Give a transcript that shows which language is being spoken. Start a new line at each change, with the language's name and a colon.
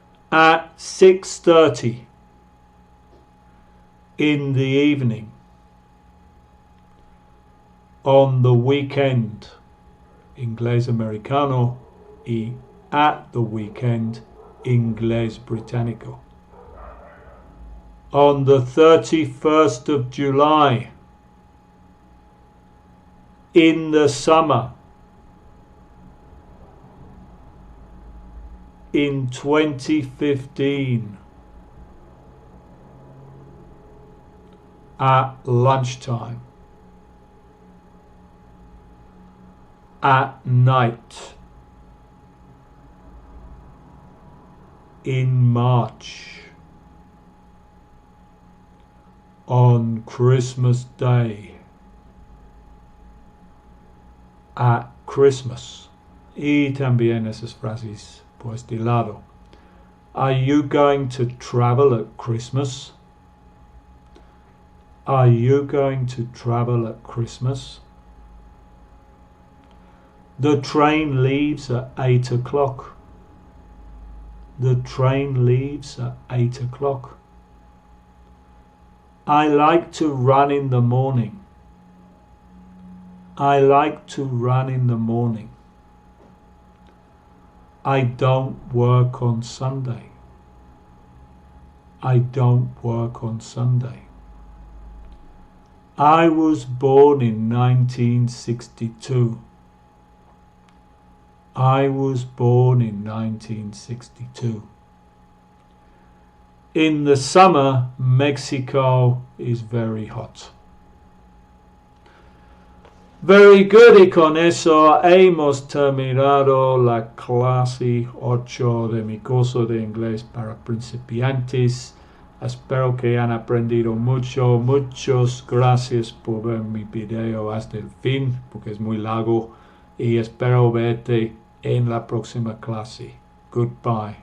English: At 6:30 in the evening, on the weekend,
Spanish: inglés americano, y
English: at the weekend,
Spanish: inglés británico.
English: On the 31st of July, in the summer, in 2015, at lunchtime, at night, in March, on Christmas Day, at Christmas.
Spanish: Y también esas frases por este lado.
English: Are you going to travel at Christmas? Are you going to travel at Christmas? The train leaves at 8 o'clock. The train leaves at 8 o'clock. I like to run in the morning. I like to run in the morning. I don't work on Sunday. I don't work on Sunday. I was born in 1962. I was born in 1962. In the summer, Mexico is very hot. Very good,
Spanish: y con eso hemos terminado la clase 8 de mi curso de inglés para principiantes. Espero que hayan aprendido mucho. Muchas gracias por ver mi video hasta el fin, porque es muy largo. Y espero verte en la próxima clase.
English: Goodbye.